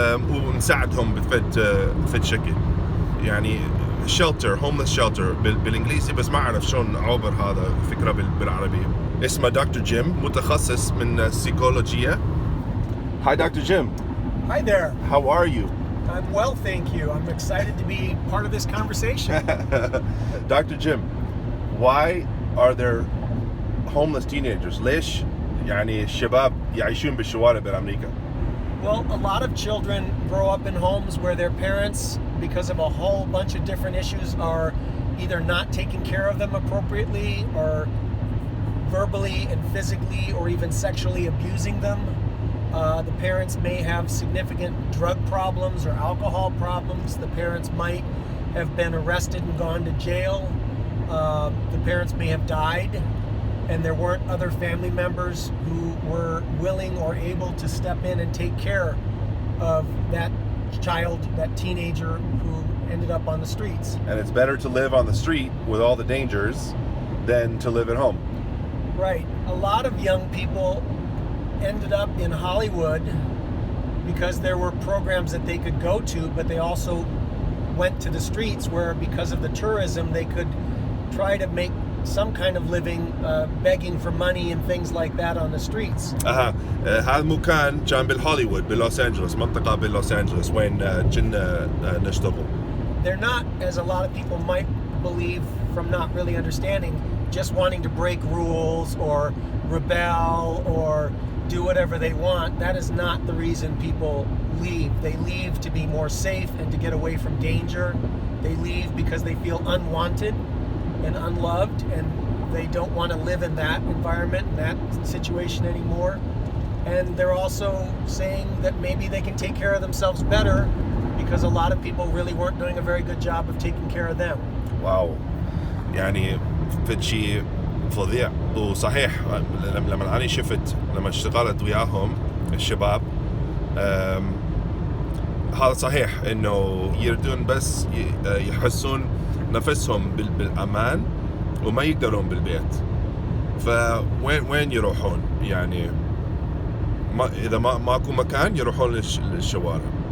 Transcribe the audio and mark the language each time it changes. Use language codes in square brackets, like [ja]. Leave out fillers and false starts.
[ar] ونساعدهم بفد شكل، يعني [en] shelter, homeless shelter [ar] بالإنجليزي، بس ما أعرف شلون أعبر هذا فكرة بالعربية. اسمه دكتور جيم، متخصص من السيكولوجية. [en] Hi Dr. Jim. Hi there. How are you? I'm well, thank you. I'm excited to be part of this conversation. Dr. Jim, why are there homeless teenagers? [ar] ليش يعني الشباب يعيشون بالشوارع بأمريكا؟ [en] Well, a lot of children grow up in homes where their parents, because of a whole bunch of different issues, are either not taking care of them appropriately or verbally and physically or even sexually abusing them. The parents may have significant drug problems or alcohol problems. The parents might have been arrested and gone to jail. The parents may have died, and there weren't other family members who were willing or able to step in and take care of that child, that teenager who ended up on the streets. And it's better to live on the street with all the dangers than to live at home. Right. A lot of young people ended up in Hollywood because there were programs that they could go to, but they also went to the streets where, because of the tourism, they could try to make some kind of living begging for money and things like that on the streets. [ar] هذا مكان كان بالهوليوود بلوس أنجلوس، منطقة بلوس أنجلوس وين كنا نشتغل. [en] They're not, as a lot of people might believe from not really understanding, just wanting to break rules or rebel or do whatever they want. That is not the reason people leave. They leave to be more safe and to get away from danger. They leave because they feel unwanted and unloved, and they don't want to live in that environment, in that situation anymore. And they're also saying that maybe they can take care of themselves better because a lot of people really weren't doing a very good job of taking care of them. [ar] واو، يعني فد شيء فظيع. وصحيح لما أنا شفت لما اشتغلت وياهم الشباب، هذا صحيح إنه يردون بس يحسون نفسهم بالأمان وما يقدرون بالبيت، فوين يروحون؟ يعني إذا ماكو مكان يروحون للشوارع.